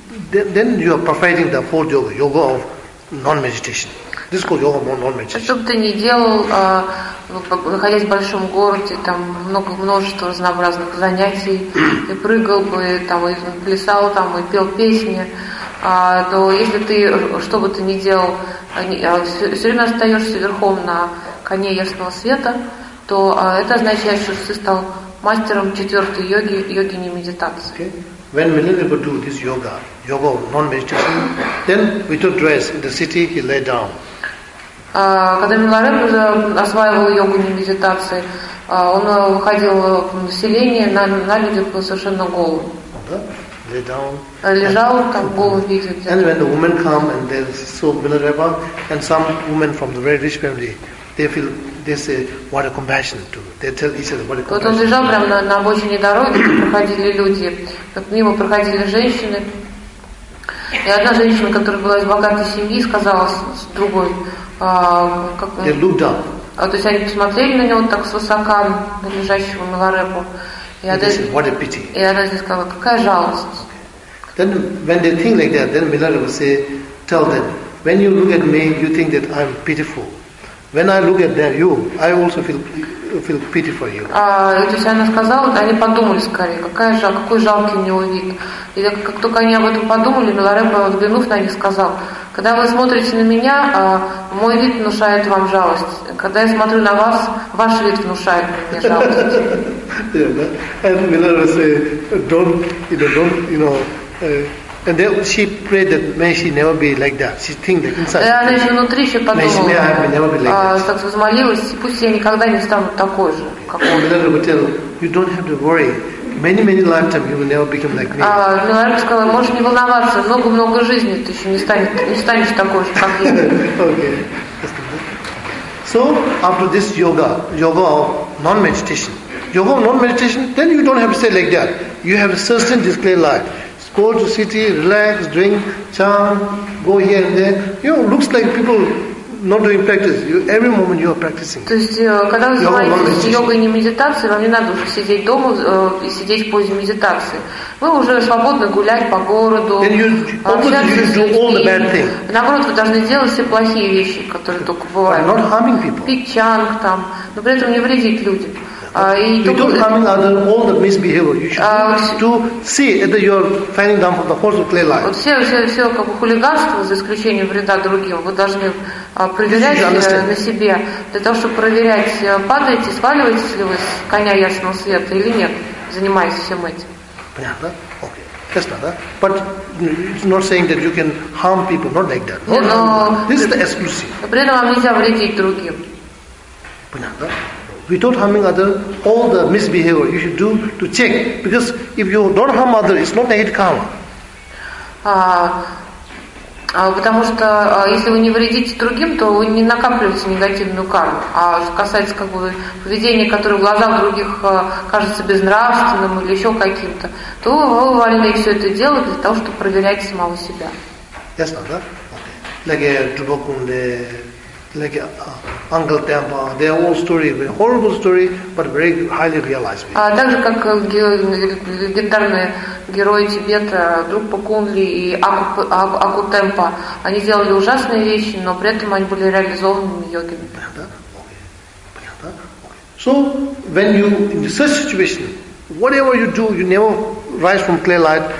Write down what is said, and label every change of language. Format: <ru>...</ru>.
<en>Then you are perfecting the fourth yoga of non-meditation. This is called yoga of non-meditation.</en> <ru>Что бы ты ни делал, находясь в большом городе, там множество разнообразных занятий, и прыгал бы, там, и плясал, там, и пел песни, то если ты, что бы ты ни делал, все время остаешься верхом на коне ясного света, то это означает, что ты стал мастером четвертой йоги, йогини медитации.</ru> <en>When million people do this yoga of non-meditation, then without dress in the city, he lay down.</en> <ru>Когда Миларепа осваивал йогу не медитации, он выходил в население на людях совершенно голым.</ru> <en>Lay down.</en> <ru>Лежал там голым видит.</ru> <en>And when the women come and they saw Миларепа and some women from the very rich family, they say what a compassion to. They tell each other what a compassion.</en> <ru>Вот он лежал прямо на обочине дороги, проходили люди. Мимо проходили женщины. И одна женщина, которая была из богатой семьи, сказала с другой, то есть они посмотрели на него так свысока, на лежащего Миларепу. И она здесь сказала, какая жалость.</ru> <en>Then when they think like that, then Миларепа say, tell them, when you look at me, you think that I'm pitiful. When I look at them, you, I also feel pity for you.</en> <ru>То есть она сказала, они подумали скорее, какой жалкий у него вид. И как только они об этом подумали, Миларепа, взглянув на них, сказал, когда вы смотрите на меня, мой вид внушает вам жалость. Когда я смотрю на вас, ваш вид внушает мне жалость.</ru> <en>And Миларепа said, And then she prayed that may she never be like that. She think that inside.</en> <ru>Да, она еще внутри еще подумала.</ru> <en>May she never be like that.</en> <ru>Так возмолилась, пусть я никогда не стану такой же, как он.</ru> <en>Миларепа tell you don't have to worry. Many lifetime you will never become like me.</en> <ru>Миларепа сказала, можешь не волноваться, много жизней ты еще не станешь такой же, как я.</ru> <en>Okay. So after this yoga of non-meditation, then you don't have to say like that. You have a certain display life. Go to city, relax, drink, chant, go here and there. You know, looks like people not doing practice. You, every moment you are practicing.</en> <ru>То есть, когда вы занимаетесь йогой, не медитацией, вам не надо уже сидеть дома и сидеть в позе медитации. Вы уже свободно гулять по городу.</ru> <en>And you, opposite, you do all the bad things.</en> <ru>Наоборот, вы должны делать все плохие вещи, которые только бывают.</ru> <en>Not harming people.</en> <ru>Пить чанг там, но при этом не вредить людям. Все как бы хулиганство, за исключением вреда другим, вы должны проверять на себе, для того, чтобы проверять, падаете, сваливаетесь ли вы с коня ясного света или нет, занимаясь всем этим. Понятно?</ru> <en>Yes, not that. But it's not saying that you can harm people, not like that. This is the exclusive.</en> <ru>При этом вам нельзя вредить другим. Понятно?</ru> <en>Without harming other, all the misbehavior you should do to check. Because if you don't harm other, it's not negative karma.</en> <ru>Потому что если вы не вредите другим, то вы не накапливаете негативную карму. А что касается как бы поведения, которое в глазах других кажется безнравственным или еще каким-то, то вы вольны все это делать для того, чтобы проверять самого себя. Ясно, да?</ru> <en>Like a drubokunde. Like Uncle Tampa, they are all story, very horrible story, but very highly realized.</en> <ru>Также как легендарные герои Тибета Друкпа Кунли и Аку Темпа, они делали ужасные вещи, но при этом они были реализованными йогами.</ru> <en>So when you in such situation, whatever you do, you never rise from clay light.</en>